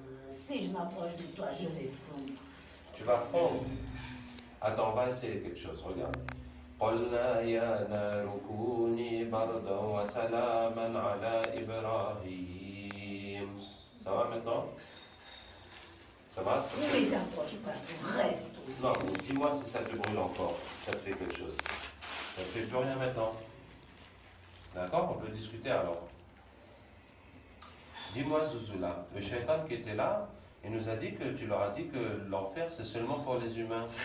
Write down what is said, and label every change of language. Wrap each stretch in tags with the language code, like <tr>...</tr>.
<fr>Si je m'approche de toi, je vais fondre. Tu vas fondre. Attends, on va essayer quelque chose, regarde.</fr> <ar>قلنا يا نار كوني بردا وسلاما على إبراهيم.</ar> <fr>Ça va maintenant? Ça va? Ne t'approche pas, tu restes. Non, mais dis-moi si ça te brûle encore, si ça te fait quelque chose. Ça ne fait plus rien maintenant. D'accord? On peut discuter alors. Dis-moi, Zouzoula, le shaitan qui était là, il nous a dit que tu leur as dit que l'enfer c'est seulement pour les humains.</fr>